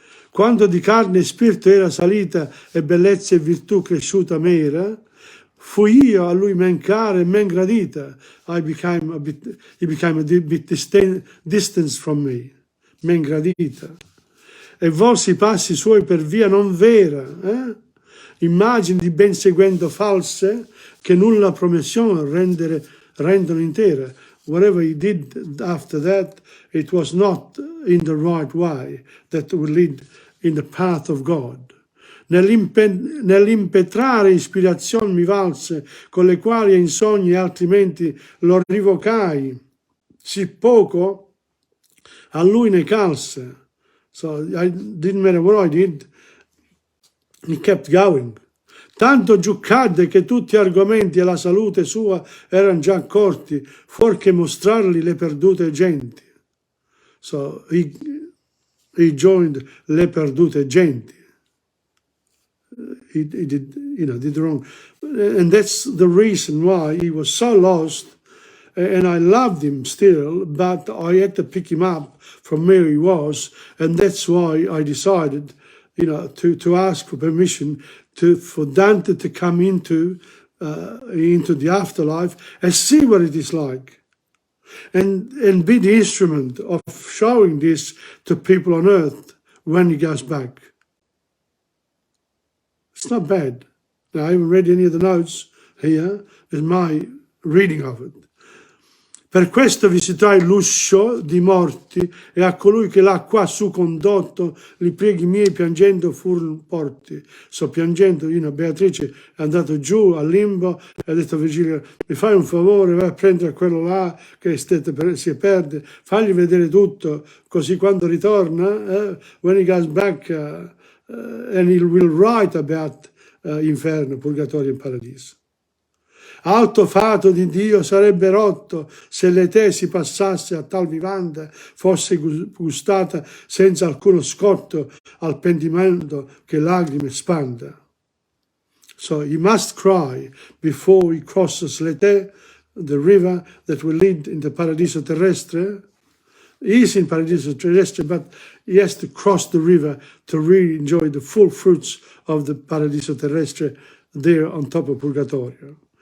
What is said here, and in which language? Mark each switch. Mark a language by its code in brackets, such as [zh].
[it] Quando di carne e spirito era salita e bellezza e virtù cresciuta m'era, fui io a lui men cara e men gradita. [en] He became a bit distant from me, [it] men gradita. E volsi i passi suoi per via non vera, immagini di ben seguendo false, che nulla promission rendono intera. [en] Whatever he did after that, it was not in the right way that will lead in the path of God. Nell'impetrare ispirazione mi valse, con le quali in sogni altrimenti lo rivocai, sì poco a lui ne calse. So I didn't matter what I did, he kept going. Tanto giù cadde che tutti argomenti e la salute sua erano già accorti, fuorché mostrarli le perdute genti. So he joined [it] le perdute genti. [en] He did wrong. And that's the reason why he was so lost. And I loved him still, but I had to pick him up from where he was. And that's why I decided, to ask for permission for Dante to come into the afterlife and see what it is like. And be the instrument of showing this to people on earth when he goes back. It's not bad. Now, I haven't read any of the notes here. It's my reading of it. [it] Per questo visitai l'uscio di morti e a colui che l'ha qua su condotto li preghi miei piangendo furono porti. So piangendo, Beatrice è andato giù al limbo e ha detto a Virgilio, mi fai un favore, vai a prendere quello là che si perde, fagli vedere tutto, così quando ritorna, [en] when he goes back, and he will write about [it] inferno, purgatorio e paradiso. Alto fato di Dio sarebbe rotto se le tesi passasse a tal vivanda, fosse gustata senza alcuno scotto al pentimento che lacrime spanda. [en] So he must cry before he crosses l'ete, the river that will lead in the paradiso terrestre. He is in paradiso terrestre, but he has to cross the river to really enjoy the full fruits of the paradiso terrestre there on top of purgatorio.